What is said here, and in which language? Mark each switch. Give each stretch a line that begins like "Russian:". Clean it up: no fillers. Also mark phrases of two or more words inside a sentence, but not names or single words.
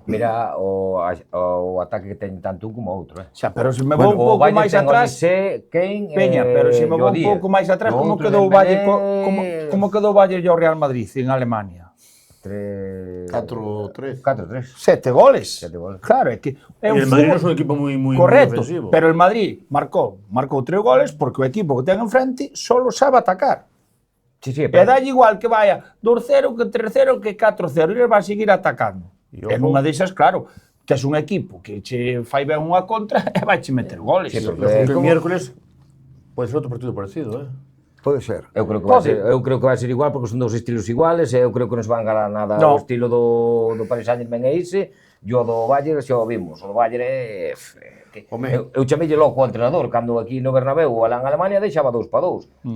Galician: Mira o ataque que ten tanto un como outro, Xa, pero se me vou un pouco máis atrás, Peña, pero se me vou un pouco máis atrás, como quedou o Bayern como quedou o Bayern e o Real Madrid en Alemania? 4-3. 4-3. 7 goles. 7 goles. Claro, é que é
Spanish: Y un el Madrid no es fútbol un equipo muy correcto, ofensivo.
Galician: pero el Madrid marcou 3 goles porque o equipo que ten enfrente solo sabe atacar. Sí, sí, E dalle igual que vaya 2-0, que 3-0, que 4-0, e eles van seguir atacando. E E nunha desas, claro, tes un equipo que che fai ben unha contra e vai che meter goles. Sí, porque-
Spanish: Porque el ¿cómo? miércoles puede ser otro partido parecido,
Galician: Pode ser. Eu creo que vai ser igual porque son dous estilos iguales e eu creo que non se van ganar nada. No. O estilo do Paris Saint-Germain é ese, e o do Bayern xa o vimos. O do Bayern é... Home. Eu chamelle loco ao entrenador cando aquí no Bernabéu ou alá en Alemania deixaba 2-2.